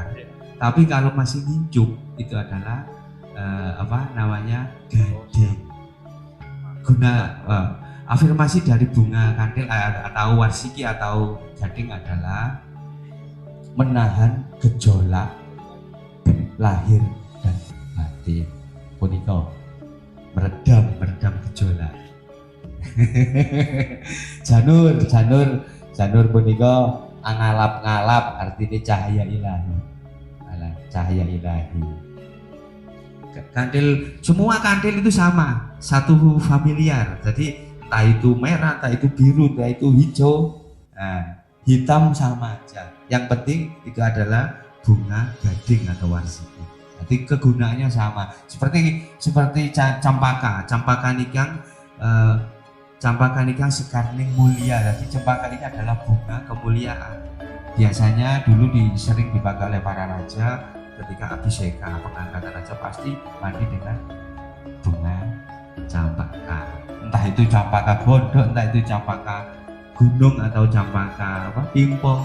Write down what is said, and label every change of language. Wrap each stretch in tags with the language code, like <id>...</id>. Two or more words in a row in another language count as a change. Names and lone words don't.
<id>Tapi kalau masih ngincup itu adalah gading. Afirmasi dari bunga kandil atau warsiki atau gading adalah menahan gejolak lahir dan batin. Punika meredam gejolak.</id> <jv>janur punika ngalap-ngalap,</jv> <id>artinya cahaya ilahi. Cahaya ilahi. Kandil, semua kandil itu sama, satu familiar. Jadi entah itu merah, entah itu biru, entah itu hijau, hitam sama aja. Yang penting itu adalah bunga gading atau warsiki. Jadi kegunaannya sama. Seperti</id> <jv>campaka nikang sekarning mulia.</jv> <id>Jadi cempaka ini adalah bunga kemuliaan. Biasanya dulu sering dipakai oleh para raja ketika abhiseka, pengangkatan raja, pasti mandi dengan bunga campaka. Entah itu campaka godok, entah itu campaka gunung atau campaka pimpong.</id>